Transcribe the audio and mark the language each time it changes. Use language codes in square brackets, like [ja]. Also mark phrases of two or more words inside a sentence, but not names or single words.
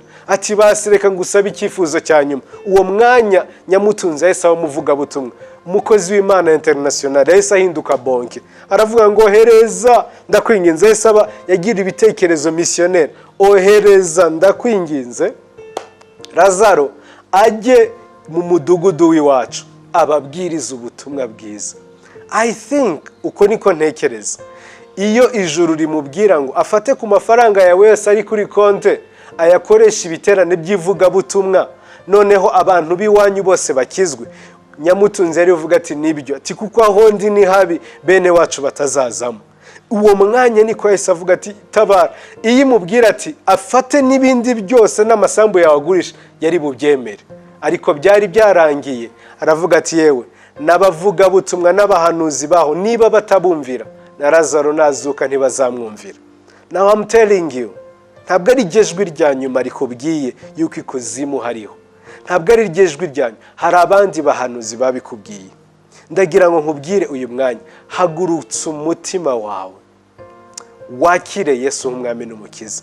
[rw] Ati basi reka ngusabe icyifuzo cya nyuma. Uwo mwanya Nyamutunzi yahise aba umuvugabutumwa, umukozi w'Imana International, yahise ahinduka bonke, aravuga ngo ohereza ndakwinginze. Yahise aba yagira ibitekerezo missionnaire, ohereza ndakwinginze Lazaro ajye mu mudugudu w'iwacu ababwiriza ubutumwa bwiza. [en] I think [rw] uko niko ntekereza. Iyo ijuru rimubwira ngo afate ku mafaranga yawe yose ari kuri konte ayakoresha ibiterane by'ivugabutumwa, noneho abantu b'iwanyu bose bakizwe, Nyamutunzi yari uvuga ati nibyo, ati kuko aho ndi ni habi, bene wacu batazazamo. Uwo mwanya niko yahise avuga ati tabara. Iyo imubwira ati afate n'ibindi byose n'amasambu yawe agurisha, yari bubyemere. Ariko byari byarangiye, aravuga ati yewe n'abavugabutumwa n'abahanuzi baho niba batabumvira, na Lazaro nazuka ntibazamwumvira. [en] Now I'm telling you, [rw] ntabwo ari ijwi rya nyuma rikubwiye yuko ikuzimu hariho, ntabwo ari ijwi ryanyu, hari abandi bahanuzi babikubwiye. Ndagira ngo nkubwire uyu mwanya, hagurutse umutima wawe, wakire Yesu nk'umwami n'umukiza.